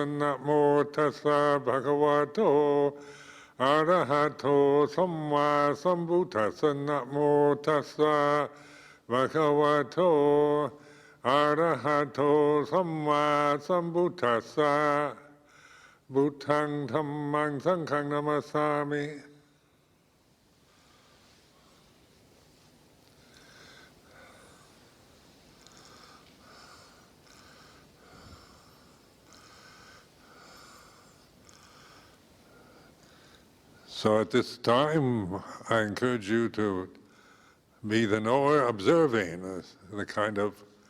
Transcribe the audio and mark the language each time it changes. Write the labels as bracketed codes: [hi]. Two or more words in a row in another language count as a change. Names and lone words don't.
[pi] Namo tassa bhagavato arahato samma sambuddhassa. Namo tassa bhagavato arahato samma sambuddhassa. Buddhang dhammang sanghang namasami. [en] So at this time, I encourage you to be the knower, observing the kind of